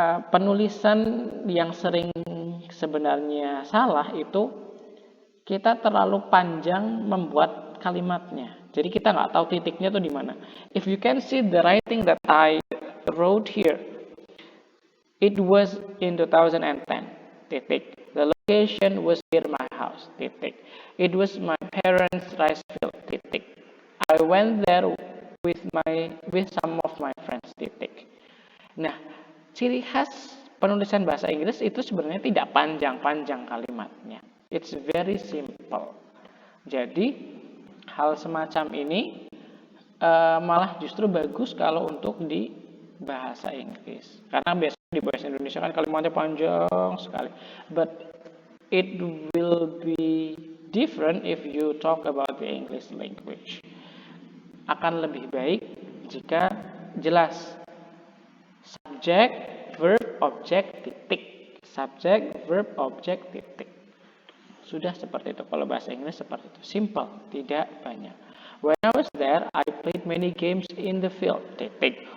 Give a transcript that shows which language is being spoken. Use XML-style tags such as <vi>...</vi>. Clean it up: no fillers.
<id>Penulisan yang sering sebenarnya salah itu kita terlalu panjang membuat kalimatnya. Jadi kita nggak tahu titiknya tuh di mana.</id> <en>If you can see the writing that I wrote here, it was in 2010. Titik. The location was near my house. Titik. It was my parents' rice field. Titik. I went there with some of my friends.</en> <id>Titik. Nah, ciri khas penulisan bahasa Inggris itu sebenarnya tidak panjang-panjang kalimatnya.</id> <en>It's very simple.</en> <id>Jadi hal semacam ini malah justru bagus kalau untuk di bahasa Inggris. Karena biasanya di bahasa Indonesia kan kalimatnya panjang sekali.</id> <en>But it will be different if you talk about the English language.</en> <id>Akan lebih baik jika jelas</id> <en>Subject, verb, object, titik. Subject, verb, object, titik.</en> <id>Sudah seperti itu. Kalau bahasa Inggris seperti itu. Simple, tidak banyak.</id> <en>When I was there, I played many games in the field. Titik.</en>